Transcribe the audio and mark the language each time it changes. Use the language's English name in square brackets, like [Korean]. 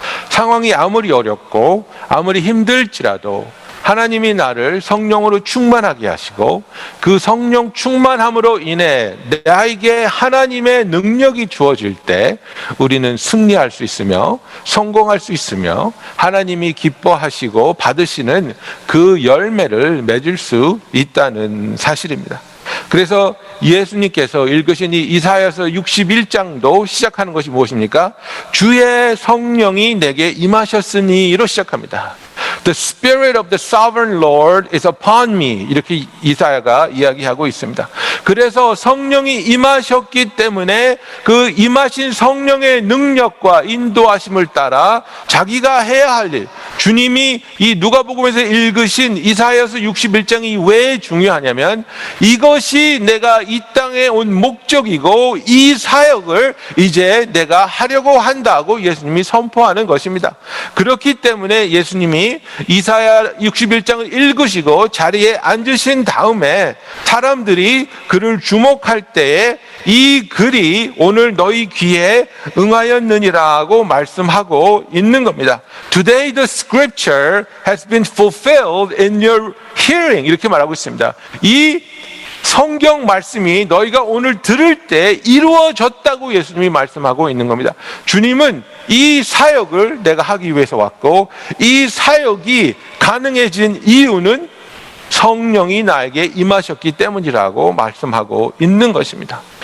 [Korean] 상황이 아무리 어렵고 아무리 힘들지라도 하나님이 나를 성령으로 충만하게 하시고 그 성령 충만함으로 인해 나에게 하나님의 능력이 주어질 때 우리는 승리할 수 있으며 성공할 수 있으며 하나님이 기뻐하시고 받으시는 그 열매를 맺을 수 있다는 사실입니다. 그래서 예수님께서 읽으신 이 이사야서 61장도 시작하는 것이 무엇입니까? 주의 성령이 내게 임하셨으니로 시작합니다. [English] The Spirit of the Sovereign Lord is upon me. [Korean] 이렇게 이사야가 이야기하고 있습니다. 그래서 성령이 임하셨기 때문에 그 임하신 성령의 능력과 인도하심을 따라 자기가 해야 할 일, 주님이 이 누가복음에서 읽으신 이사야서 61장이 왜 중요하냐면 이것이 내가 이 땅에 온 목적이고 이 사역을 이제 내가 하려고 한다고 예수님이 선포하는 것입니다. 그렇기 때문에 예수님이 이사야 61장을 읽으시고 자리에 앉으신 다음에 사람들이 그를 주목할 때에 이 글이 오늘 너희 귀에 응하였느니라고 말씀하고 있는 겁니다. [English] Today the scripture has been fulfilled in your hearing. [Korean] 이렇게 말하고 있습니다. 이 성경 말씀이 너희가 오늘 들을 때 이루어졌다고 예수님이 말씀하고 있는 겁니다. 주님은 이 사역을 내가 하기 위해서 왔고 이 사역이 가능해진 이유는 성령이 나에게 임하셨기 때문이라고 말씀하고 있는 것입니다.